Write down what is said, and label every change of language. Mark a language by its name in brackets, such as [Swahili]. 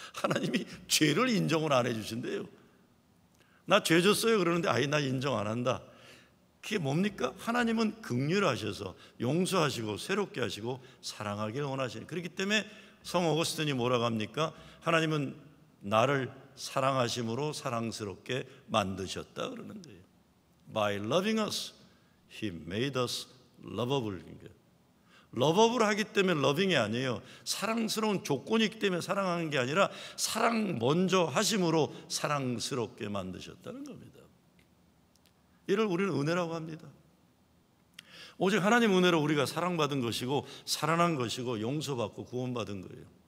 [Korean] 하나님이 죄를 인정을 안 해주신대요. 나 죄 졌어요 그러는데 아이 나 인정 안 한다. 그게 뭡니까? 하나님은 긍휼하셔서 용서하시고 새롭게 하시고 사랑하기를 원하시니. 그렇기 때문에 성 어거스틴이 뭐라고 합니까? 하나님은 나를 사랑하심으로 사랑스럽게 만드셨다 그러는 거예요. [English] By loving us, He made us lovable. [Korean] 러버블 하기 때문에 러빙이 아니에요. 사랑스러운 조건이 있기 때문에 사랑하는 게 아니라 사랑 먼저 하심으로 사랑스럽게 만드셨다는 겁니다. 이를 우리는 은혜라고 합니다. 오직 하나님 은혜로 우리가 사랑받은 것이고 살아난 것이고 용서받고 구원받은 거예요.